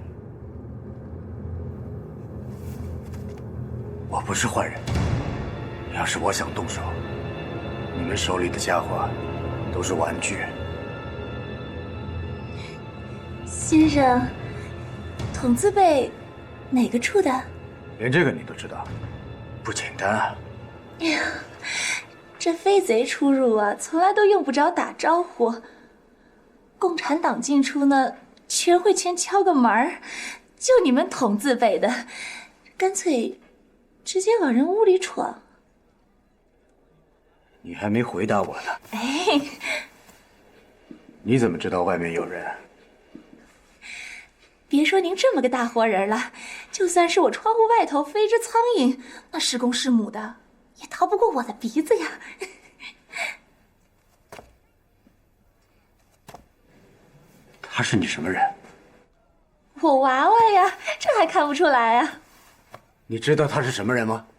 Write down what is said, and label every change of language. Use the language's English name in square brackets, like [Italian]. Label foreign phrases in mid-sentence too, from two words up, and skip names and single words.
[Chinese] 我不是坏人，要是我想动手，你们手里的家伙都是玩具。先生，筒子被哪個處的？连這個你都知道，不簡單啊！哎呀，這飛賊出入啊，從來都用不着打招呼。共產黨進出呢， 全会前敲個門兒，就你們統字輩的，乾脆直接往人屋裡闖。你還沒回答我呢。哎，你怎麼知道外面有人？別說您這麼個大活人了，就算是我窗戶外頭飛只蒼蠅，那是公是母的，也逃不過我的鼻子呀。他是你什麼人？我娃娃呀，這還看不出來啊？你知道他是什麼人嗎？